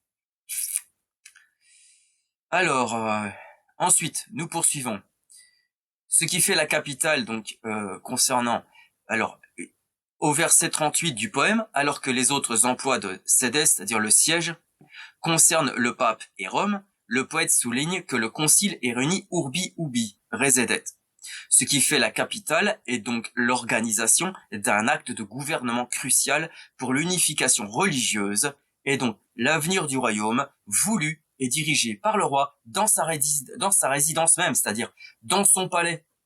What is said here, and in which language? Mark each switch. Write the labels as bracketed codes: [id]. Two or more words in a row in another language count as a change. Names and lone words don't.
[fr] Alors, ensuite, nous poursuivons. Ce qui fait la capitale, donc, concernant, alors, au verset 38 du poème, alors que les autres emplois de sedes, c'est-à-dire le siège, concernent le pape et Rome, le poète souligne que le concile est réuni [la] urbi ubi, residet. [fr] Ce qui fait la capitale est donc l'organisation d'un acte de gouvernement crucial pour l'unification religieuse et donc l'avenir du royaume voulu et dirigé par le roi dans sa résidence même, c'est-à-dire dans son palais.